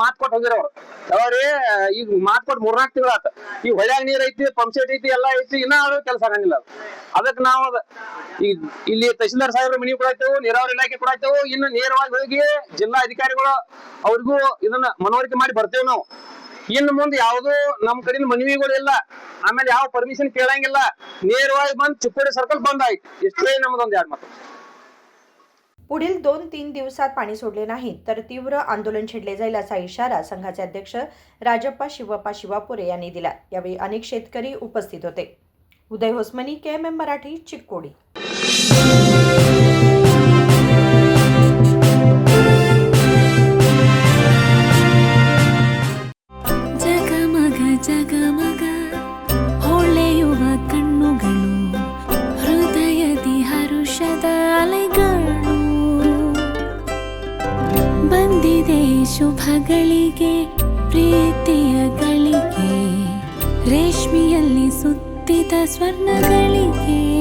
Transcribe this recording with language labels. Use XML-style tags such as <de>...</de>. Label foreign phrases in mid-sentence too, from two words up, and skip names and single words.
<kn>ಮಾತ್ ಕೊಟ್ಟು ಹೋಗಿರ ಅವ್ರು ಯಾವ್ರಿ ಈಗ ಮಾತ್ ಕೊಟ್ಟು 3-4 ತಿಂಗಳಾತ ಈಗ ಹೊಳ್ಯಾಗ ನೀರ್ ಐತಿ ಪಂಪ್ ಸೆಟ್ ಐತಿ ಎಲ್ಲಾ ಐತಿ ಇನ್ನ ಅದು ಕೆಲಸ ಆಗಂಗಿಲ್ಲ ಅದಕ್ಕೆ ನಾವು ಈಗ ಇಲ್ಲಿ ತಹಸೀಲ್ದಾರ್ ಸಾಹೇಬ್ರ ಮನಿ ಕೊಡಾಯ್ತೇವು ನೀರಾವರಿ ಇಲಾಖೆ ಕೊಡಾಯ್ತೇವು ಇನ್ನು ನೇರವಾಗಿ ಹೋಗಿ ಜಿಲ್ಲಾ ಅಧಿಕಾರಿಗಳು ಅವ್ರಿಗೂ ಇದನ್ನ ಮನವರಿಕೆ ಮಾಡಿ ಬರ್ತೇವೆ ನಾವು ಇನ್ನು ಮುಂದೆ ಯಾವ್ದು ನಮ್ ಕಡೆಯಿಂದ ಮನವಿಗಳು ಇಲ್ಲ ಆಮೇಲೆ ಯಾವ ಪರ್ಮಿಷನ್ ಕೇಳಂಗಿಲ್ಲ ನೇರವಾಗಿ ಬಂದ್ ಚಿಕ್ಕೋಡಿ ಸರ್ಕಲ್ ಬಂದ್ ಆಯ್ತು ಇಷ್ಟೇ ನಮ್ದೊಂದ್ 2 ಮಾತು</kn> <mr>पुढील 2-3 दिवसात पाणी सोडले नाही तर तीव्र आंदोलन छेडले जाईल असा इशारा संघाचे अध्यक्ष राजप्पा शिवप्पा शिवापुरे यांनी दिला. यावेळी अनेक शेतकरी उपस्थित होते. उदय होसमनी, KMM मराठी, चिक्कोडी.</mr> <kn>ಜಗಮಗ ಜಗಮಗ ಹೊಳೆಯುವ ಕಣ್ಣುಗಳು ಹೃದಯದಿ ಹರುಷದ ಅಲೆಗಳು ಬಂದಿದೆ ಶುಭಗಳಿಗೆ ಪ್ರೀತಿಯ ಗಳಿಗೆ ರೇಷ್ಮೆಯಲ್ಲಿ ಸುತ್ತಿದ ಸ್ವರ್ಣಗಳಿಗೆ</kn>